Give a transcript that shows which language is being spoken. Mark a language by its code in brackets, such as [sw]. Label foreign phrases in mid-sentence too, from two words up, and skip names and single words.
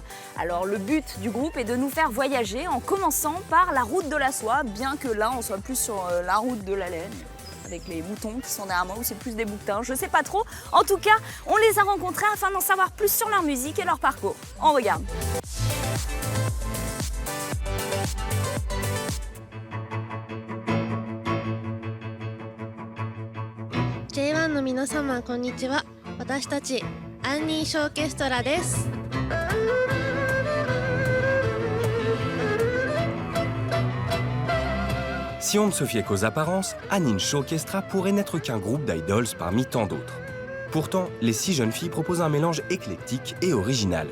[fr] Alors le but du groupe est de nous faire voyager en commençant par la route de la soie, bien que là on soit plus sur la route de la laine, avec les moutons qui sont derrière moi, ou c'est plus des bouquetins, je sais pas trop. En tout cas, on les a rencontrés afin d'en savoir plus sur leur musique et leur parcours. On regarde. [ja] J1 の皆様こんにちは。私たちアンニーショーケストラです。 [fr] Si on ne se fiait qu'aux apparences, Anin Shokestra pourrait n'être qu'un groupe d'idols parmi tant d'autres. Pourtant, les 6 jeunes filles proposent un mélange éclectique et original.